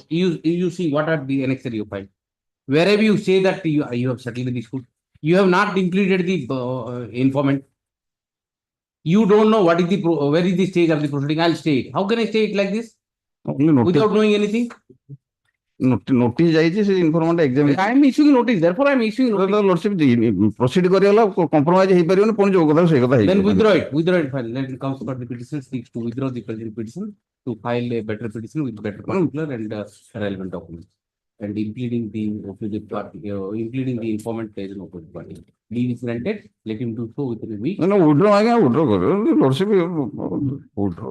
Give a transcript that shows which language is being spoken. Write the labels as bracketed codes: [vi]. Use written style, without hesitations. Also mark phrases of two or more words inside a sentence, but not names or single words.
[en] You see what are the annexure you filed. Wherever you say that you have settled the dispute, you have not included the informant. You don't know what is the where is the stage of the proceeding. I'll stay it. How can I stay it like this? Without knowing anything? Notice [or] ଯାଇଛି ସେ [en] informant exam. I am issuing notice. Therefore, I am issuing notice. [or] Lordship, proceed କରିଗଲା compromise ହେଇପାରିବନି ପୁଣି ଯୋଉ କଥା ସେଇ କଥା ହେଇଯିବ. [en] Then withdraw it. File. Let it comes for the petition seeks to withdraw the present petition to file a better petition with better particular and relevant documents. And impleading the opposite party, impleading the informant as an opposite party. Leave is granted. Let him do so within a week. No, withdraw କରିବ. Lordship, withdraw.